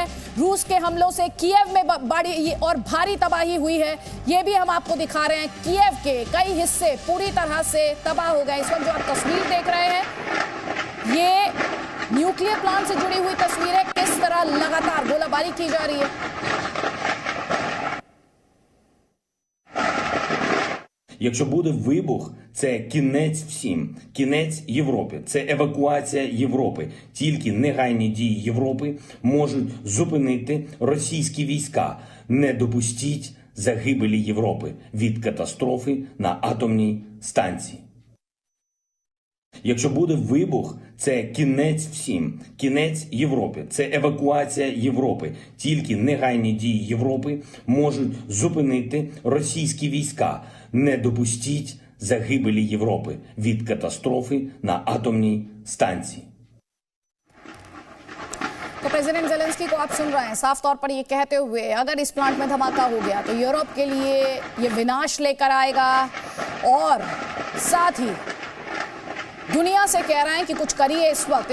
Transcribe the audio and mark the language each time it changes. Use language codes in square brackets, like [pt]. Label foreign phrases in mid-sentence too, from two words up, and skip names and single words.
[hi] रूस के हमलों से कीव में बड़ी और भारी तबाही हुई है, ये भी हम आपको दिखा रहे हैं। कीव के कई हिस्से पूरी तरह से तबाह हो गए। इस वक्त जो आप तस्वीर देख रहे हैं, ये [en] nuclear plant [hi] से जुड़ी हुई तस्वीरें, किस तरह लगातार गोलाबारी की जा रही है। [uk] Якщо буде вибух, це кінець всім, кінець Європі, це евакуація Європи. Тільки негайні дії Європи можуть зупинити російські війська. Не допустіть загибелі Європи від катастрофи на атомній станції. Якщо буде вибух, це кінець всім, кінець Європі, це евакуація Європи. Тільки негайні дії Європи можуть зупинити російські війська. Не допустіть загибелі Європи від катастрофи на атомній станції. [hi] तो प्रेसिडेंट ज़ेलेंस्की को आप सुन रहे हैं साफ तौर पर ये कहते हुए, अगर इस प्लांट में धमाका हो गया तो यूरोप के लिए ये विनाश लेकर आएगा और साथ ही दुनिया से कह रहे हैं कि कुछ करिए इस वक्त।